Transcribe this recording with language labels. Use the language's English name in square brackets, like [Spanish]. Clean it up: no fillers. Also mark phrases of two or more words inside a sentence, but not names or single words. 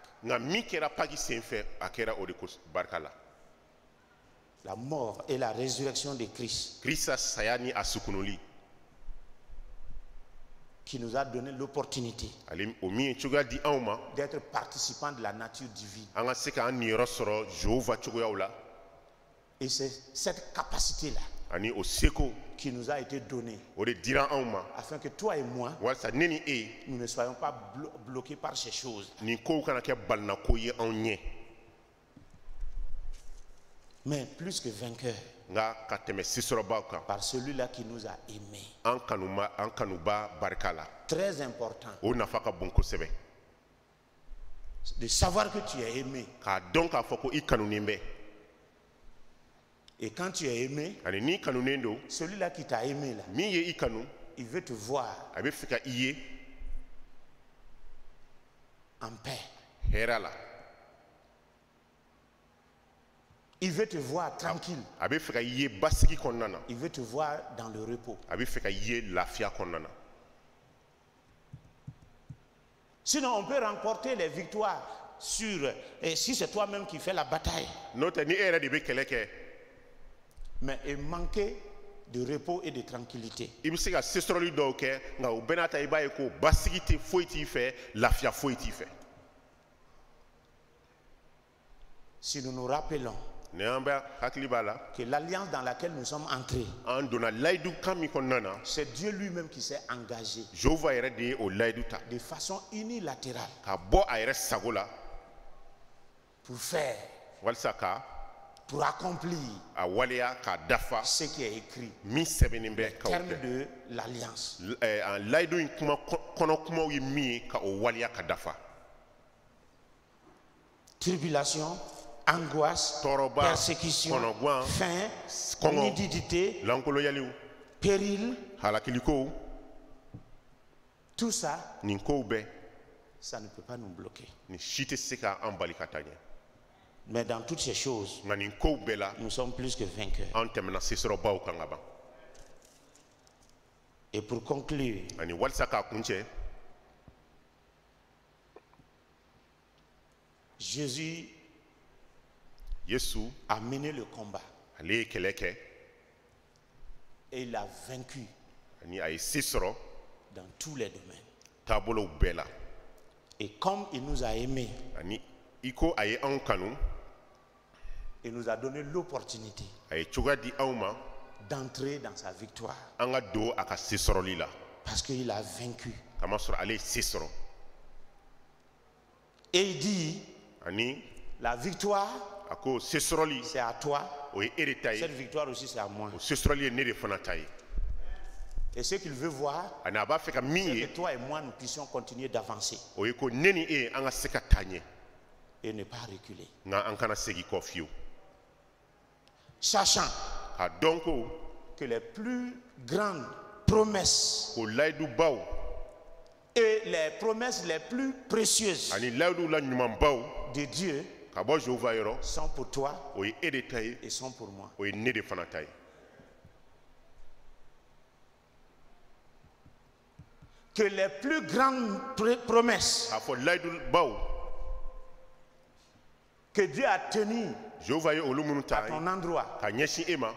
[Bambara] nka min kɛra paki senfɛ a kɛra o de ko barika la [French] La mort et la résurrection de Christ [Bambara] krista saya ni a sukunuli [French] qui nous a donné l'opportunité [Bambara] ale o min ye cogoya di anw ma [French] d'être participants de la nature divine. [Bambara] an ka se k'an niyɔrɔ sɔrɔ jehova cogoyaw la [French] Et c'est cette capacité-là [Bambara] ani o seko [French] qui nous a été donnée [Bambara] o de dira anw ma [French] afin que toi et moi, [Bambara] walasa ne ni e [French] nous ne soyons pas bloqués par ces choses. [Bambara] nin kow kana kɛ balinako ye anw ɲɛ [French] Mais plus que vainqueurs [Bambara] nka ka tɛmɛ sisɔrɔbaw kan [French] par celui-là qui nous a aimés. [Bambara] an kanuba barika la [French] Très important [Bambara] o nafa ka bon kosɛbɛ [French] de savoir que tu es aimé. [Bambara] k'a dɔn k'a fɔ ko i kanunen bɛ [French] Et quand tu es aimé, [Bambara] ani n'i kanunen don [French] celui-là qui t'a aimé là, [Bambara] min ye i kanu [French] il veut te voir [Bambara] a bɛ fɛ ka i ye [French] en paix. [Bambara] hɛrɛ la [French] Il veut te voir tranquille. [Bambara] a bɛ fɛ ka i ye basigi kɔnɔna na [French] Il veut te voir dans le repos. [Bambara] a bɛ fɛ ka i ye lafiya kɔnɔna na [French] Sinon, on peut remporter les victoires sur, et si c'est toi-même qui fais la bataille, [Bambara] n'o tɛ ni e yɛrɛ de bɛ kɛlɛ kɛ [French] mais et manquer de repos et de tranquillité. [Bambara] i bɛ se ka sesɔrɔli dɔw kɛ nka o bɛɛ n'a ta i b'a ye ko basigi tɛ foyi t'i fɛ lafiya foyi t'i fɛ [French] Si nous nous rappelons [Bambara] ni an bɛ hakili b'a la [French] que l'alliance dans laquelle nous sommes entrés, [Bambara] an donna layidu kan min kɔnɔna na [French] c'est Dieu lui-même qui s'est engagé [Bambara] jehova yɛrɛ de ye o layidu ta [French] de façon unilatérale [Bambara] ka bɔ a yɛrɛ sago la [French] pour faire, [Bambara] walisa ka [French] pour accomplir [Bambara] a waleya k'a dafa [French] ce qui est écrit. [Bambara] min sɛbɛnnen bɛ ka o [French] Terme [Bambara] kɛ [French] de l'alliance. [Bambara] layidu in kɔnɔ kumaw ye min ye ka o waleya ka dafa [French] Tribulation, angoisse, [Bambara] tɔɔrɔba [French] persécution, [Bambara] kɔnɔguwan [French] faim, [Bambara] kɔngɔ [French] nudité, [Bambara] lankoloyaliw [French] péril, [Bambara] halakilikow [French] tout ça, [Bambara] nin kow bɛɛ [French] ça ne peut pas nous bloquer. [Bambara] nin si tɛ se k'an bali ka taa ɲɛ [French] Mais dans toutes ces choses, [Bambara] nka nin kow bɛɛ la [French] nous sommes plus que vainqueurs. [Bambara] an tɛmɛna sesɔrɔbaw kan ka ban [French] Et pour conclure, [Bambara] ani walisa k'a kun cɛ [French] Jésus [Bambara] yesu [French] a mené le combat [Bambara] ale ye kɛlɛ kɛ [French] et il a vaincu [Bambara] ani a ye se sɔrɔ [French] dans tous les domaines. [Bambara] taabolow bɛɛ la [French] Et comme il nous a aimés, [Bambara] ani i ko a ye anw kanu [French] il nous a donné l'opportunité [Bambara] a ye cogoya di anw ma [French] d'entrer dans sa victoire [Bambara] an ka don a ka se sɔrɔli la [French] parce qu'il a vaincu. [Bambara] kamasɔrɔ ale ye se sɔrɔ [French] Et il dit, [Bambara] ani [French] la victoire, [Bambara] a ko se sɔrɔli [French] c'est à toi. [Bambara] o ye e de ta ye [French] Cette victoire aussi, c'est à moi. [Bambara] o se sɔrɔli ye ne de fana ta ye [French] Et ce qu'il veut voir, [Bambara] ani a b'a fɛ ka min [French] c'est [Bambara] ye [French] que toi et moi, nous puissions continuer d'avancer [Bambara] o ye ko ne ni e an ka se ka taa ɲɛ [French] et ne pas reculer. [Bambara] nka an kana segi kɔ fiyewu [French] Sachant [Bambara] k'a dɔn ko [French] que les plus grandes promesses [Bambara] o layidubaw [French] et les promesses les plus précieuses [Bambara] ani layidu la ɲumanbaw [French] de Dieu [Bambara] ka bɔ jehova yɔrɔ [French] sont pour toi [Bambara] o ye e de ta ye [French] et sont pour moi. [Bambara] o ye ne de fana ta ye [French] Que les plus grandes promesses [Bambara] k'a fɔ layidubaw [French] que Dieu a tenues [Bambara] Jéhovah ye olu minnu [French] à [Bambara] ta [French] ton endroit, [Bambara] ka ɲɛsin e ma